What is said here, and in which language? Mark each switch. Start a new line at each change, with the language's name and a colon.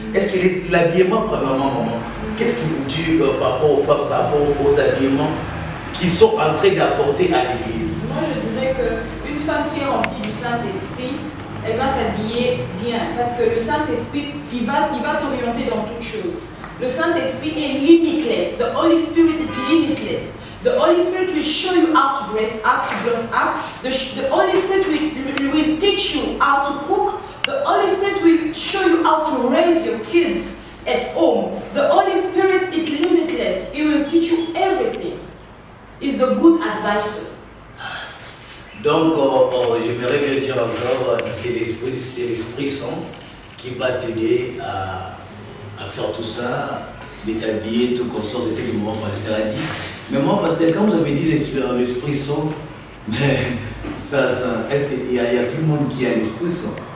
French: Est-ce que l'habillement, premièrement, maman, qu'est-ce qui vous dit par rapport aux femmes, par rapport aux habillements qu'ils sont en train d'apporter à l'église? Moi, je dirais qu'une femme qui est remplie du Saint-Esprit, elle va s'habiller bien. Parce que le Saint-Esprit, il va t'orienter dans toutes choses. Le Saint-Esprit est limitless.
English: The Holy Spirit is limitless. The Holy Spirit will show you how to dress up, to dress up. The Holy Spirit will teach you how to cook. The Holy Spirit will show you how to raise your kids at home. The Holy Spirit is limitless. He will teach you everything. He's the good advisor.
French: Donc, j'aimerais bien dire encore, c'est l'Esprit Saint qui va t'aider à faire tout ça, de t'habiller, tout consort, c'est ce que mon pasteur a dit. Mais moi, pasteur, quand vous avez dit l'Esprit Saint, mais est-ce qu'il y a tout le monde qui a l'Esprit Saint?